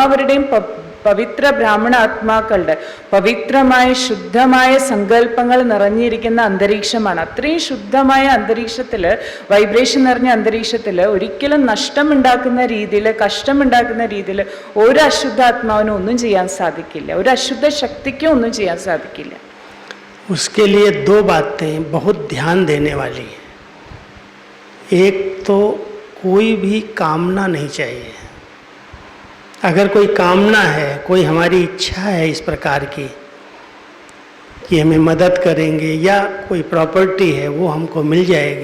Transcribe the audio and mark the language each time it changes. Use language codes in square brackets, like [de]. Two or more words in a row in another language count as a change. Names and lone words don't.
[ml] എല്ലാവരുടെയും പവിത്ര ബ്രാഹ്മണ ആത്മാക്കളുടെ പവിത്രമായ ശുദ്ധമായ സങ്കല്പങ്ങൾ നിറഞ്ഞിരിക്കുന്ന അന്തരീക്ഷമാണ്. അത്രയും ശുദ്ധമായ അന്തരീക്ഷത്തിൽ, വൈബ്രേഷൻ നിറഞ്ഞ അന്തരീക്ഷത്തിൽ ഒരിക്കലും നഷ്ടമുണ്ടാക്കുന്ന രീതിയിൽ, കഷ്ടമുണ്ടാക്കുന്ന രീതിയിൽ ഒരു അശുദ്ധാത്മാവിനും ഒന്നും ചെയ്യാൻ സാധിക്കില്ല, ഒരു അശുദ്ധ ശക്തിക്കും ഒന്നും ചെയ്യാൻ സാധിക്കില്ല. [hi] उसके लिए दो बातें बहुत ध्यान देने वाली हैं. एक तो कोई भी कामना नहीं चाहिए. अगर कोई कामना है, कोई हमारी इच्छा है इस प्रकार की कि हमें मदद करेंगे या कोई प्रॉपर्टी है वो हमको मिल जाएगी.